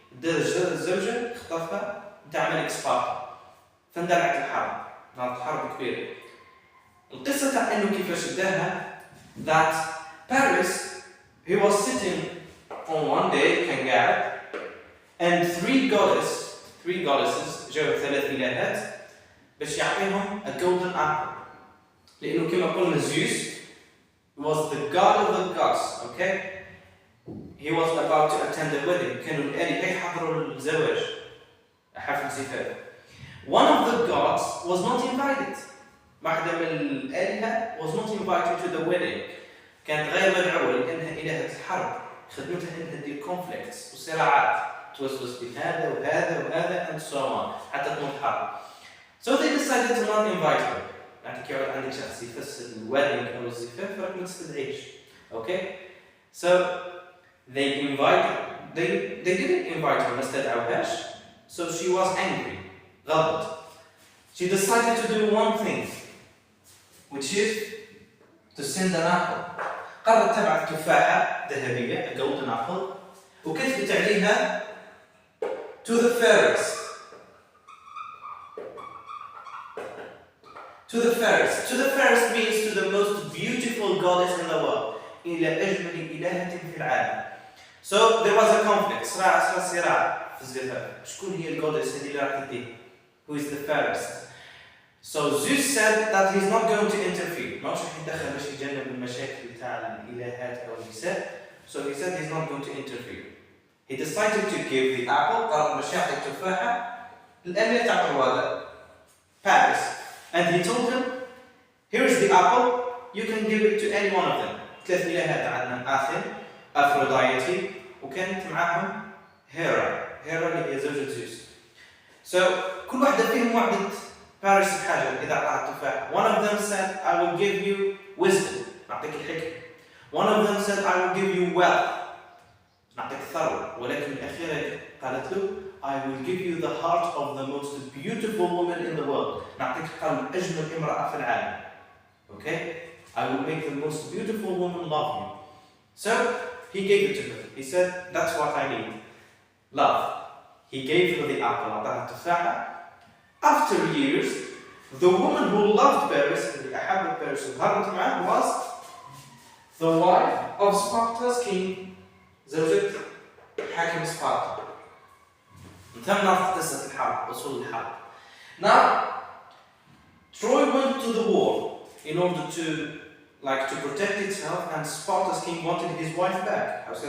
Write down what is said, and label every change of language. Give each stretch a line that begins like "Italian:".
Arabic: الزوجة خطفها نتاع ملك سبارتا. فاندلعت الحرب. كانت حرب كبيرة. القصة تاع إنه كيفاش داها,
English: that Paris, he was sitting on one day
Arabic: كان قاعد,
English: and three goddesses
Arabic: جاوا 3 إلهات باش يعطيهم
English: a golden apple.
Arabic: لأنه كما قلنا
English: Zeus was the god of the gods. Okay? He was about to attend a wedding.
Arabic: كانوا الآلهة يحضروا الزواج, حفل زفاف.
English: One of the gods was not invited.
Arabic: واحدة من الآلهة
English: was not invited to the wedding.
Arabic: كانت غير مدعوة لأنها إلهة الحرب. خدمتها إنها تدير conflicts وصراعات. توسوس بهذا وهذا
English: and so on
Arabic: حتى تموت حرب.
English: So they decided to not invite her.
Arabic: يعني كي يعود عندك شخص يفسد الويدنج أو الزفاف فراك ما تستدعيش.
English: Okay? So they they didn't invite her,
Arabic: ما استدعوهاش.
English: So she was angry.
Arabic: غضبت.
English: She decided to do one thing, which is to send an apple.
Arabic: قررت تبعث تفاحة ذهبية,
English: a golden apple,
Arabic: وكتبت عليها
English: to the fairest. To the fairest. To the fairest means to the most beautiful goddess in the world.
Arabic: إلى أجمل إلهة في العالم.
English: So there was a conflict.
Arabic: صراع في الزفاف. شكون هي الجودس هذه اللي راح تديه?
English: Who is the fairest? So Zeus said that he's not going to interfere.
Arabic: ما راح يتدخل باش يتجنب المشاكل تاع الإلهات أو النساء.
English: So he said he's not going to interfere. He decided to give the apple.
Arabic: قرر باش يعطي التفاحة للأمير تاع الروادة Paris.
English: And he told him, here is the apple. You can give it to any one of them.
Arabic: ثلاث إلهات عندنا آثن, أفروديتي, وكانت معاهم هيرا اللي هي زوجة زيوس. So كل واحدة فيهم وعدت باريس بحاجة إذا أعطاها التفاح.
English: One of them said, I will give you wisdom.
Arabic: نعطيك الحكمة.
English: One of them said, I will give you wealth.
Arabic: نعطيك ثروة. ولكن الأخيرة قالت له,
English: I will give you the heart of the most beautiful woman in the world.
Arabic: نعطيك قلب أجمل امرأة في العالم.
English: Okay? I will make the most beautiful woman love you. So he gave it to her. He said, that's what I need. Love. He gave her the apple.
Arabic: أعطاها التفاحة.
English: After years, the woman who loved Paris,
Arabic: اللي أحبت Paris وهربت معه,
English: was the wife of Sparta's king,
Arabic: زوجة حاكم سبارتا. انتهينا في قصة الحرب, وصول الحرب.
English: Now, Troy went to the war in order to protect itself, and Sparta's king wanted his wife back.